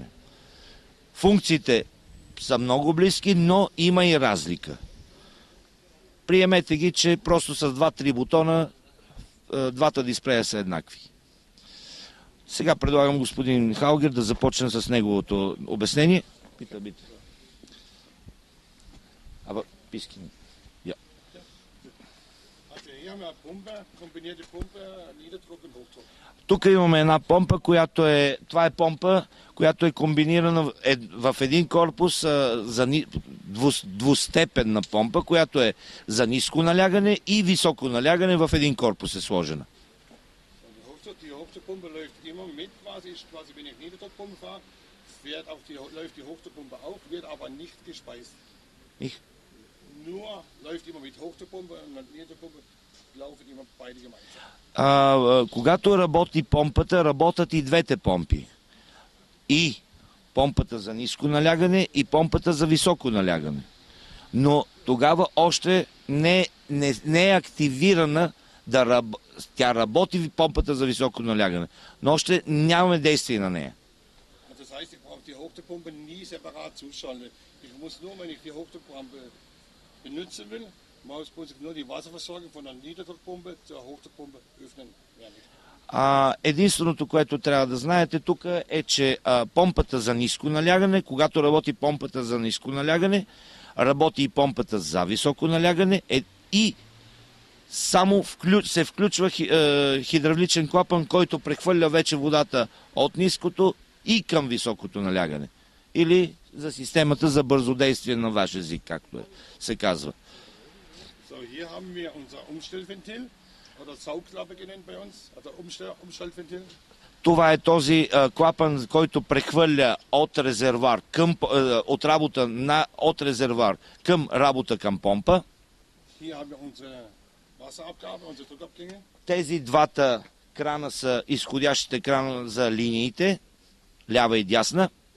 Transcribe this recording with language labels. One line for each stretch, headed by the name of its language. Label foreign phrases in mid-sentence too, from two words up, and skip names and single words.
Bulgarian: Функциите са много близки, но има и разлика. Приемете ги, че просто с 2-3 бутона двата дисплея са еднакви. Сега предлагам господин Халгер да започне с неговото обяснение. Пита.
German: Aber bisschen. Ja.
Bulgarian: Тук имаме една помпа, това е помпа, която е комбинирана в един корпус двустепенна помпа, която е за ниско налягане и високо налягане в един корпус е сложена.
German: Die Hochdruckpumpe läuft immer mit, quasi wenn ich Niederdruckpumpe fahre, läuft die Hochdruckpumpe auch, wird aber nicht gespeist. Nur läuft immer mit Hochdruckpumpe und Niederdruckpumpe laufen immer beide gemeinsam.
Bulgarian: Когато работи помпата, работят и двете помпи. И помпата за ниско налягане и помпата за високо налягане. Но тогава още не е активирана тя работи помпата за високо налягане, но още нямаме действие на нея.
German: Das heißt, ich brauche die Hochdruckpumpe nie separat zuschalten. Ich muss nur, wenn ich die Hochdruckpumpe benutzen will, muss ich nur die Wasserversorgung von der Niederdruckpumpe zur Hochdruckpumpe öffnen.
Bulgarian: Единственото, което трябва да знаете тук е, че помпата за ниско налягане, когато работи помпата за ниско налягане, работи и помпата за високо налягане и само се включва хидравличен клапан, който прехвърля вече водата от ниското и към високото налягане. Или за системата за бързодействие на ваш език, както се казва.
German: So, hier haben wir unser Umstellventil, oder Saugklappe genannt bei uns, also Umstellventil.
Bulgarian: Това е този клапан, който прехвърля от резервуар от работа от резервуар към работа към помпа. Тези двата крана са изходящите крана за линиите, лява и дясна.